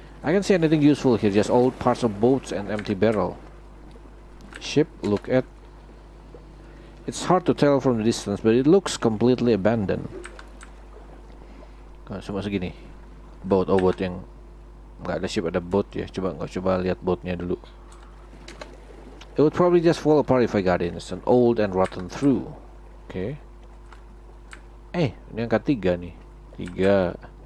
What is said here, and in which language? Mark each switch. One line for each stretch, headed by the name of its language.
English: I can't see anything useful here. Just old parts of boats and empty barrel. Ship, look at. It's hard to tell from the distance, but it looks completely abandoned.
Indonesian: Cuma segini. Boat yang nggak ada ship, ada boat ya. Coba lihat boatnya dulu.
English: It would probably just fall apart if I got in. It's an old and rotten through.
Indonesian: Oke. Ini angka 3 nih. 3.